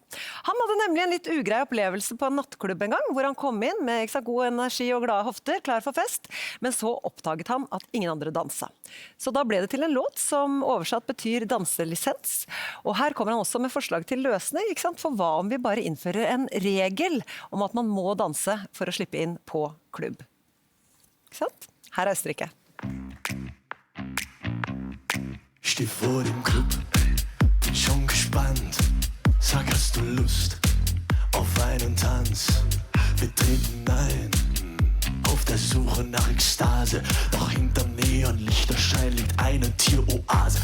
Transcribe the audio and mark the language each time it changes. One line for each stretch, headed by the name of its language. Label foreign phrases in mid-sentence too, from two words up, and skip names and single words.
Norwegian: Han hadde nemlig en litt ugrei opplevelse på en nattklubb en gang, hvor han kom inn med god energi og glade hofter, klar for fest, men så oppdaget han at ingen andre dansa. Så da ble det til en låt som oversatt betyr danselisens, og her kommer han også med forslag til løsning, ikke sant? For hva om vi bare innfører en regel om at man må danse for å slippe inn på klubb? Ikke sant? Her er Østerrike.
German: Steh vor dem Club, bin schon gespannt. Sag, hast du Lust auf einen Tanz? Wir treten ein, auf der Suche nach Ekstase. Doch hinterm Neonlichterschein liegt eine Tieroase.